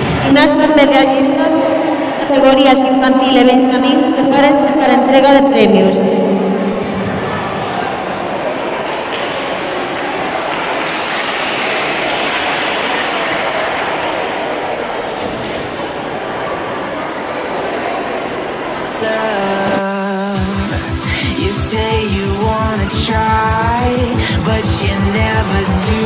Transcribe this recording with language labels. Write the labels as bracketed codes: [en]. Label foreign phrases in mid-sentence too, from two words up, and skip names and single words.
[gl] gimnastas medallistas, categorías infantil e benxamín, prepárense para a entrega de premios. [en] You say you wanna try, but you never do.